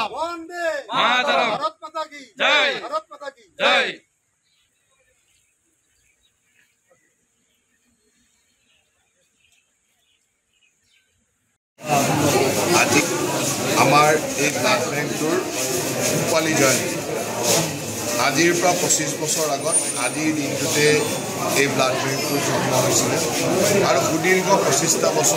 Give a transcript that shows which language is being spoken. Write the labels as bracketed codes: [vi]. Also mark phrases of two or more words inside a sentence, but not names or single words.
[hi] वंदे मातरम भारत माता की जय भारत माता की जय [as] আজি আমাৰ এই [en] blood bankটোৰ [as] ৰূপালী জয়ন্তী আজিৰ পৰা 25 বছৰ আগত আজিৰ দিনটোতে এই [en] blood bankটোৰ [as] জন্ম হৈছিল আৰু সুদীৰ্ঘ 25টা বছৰ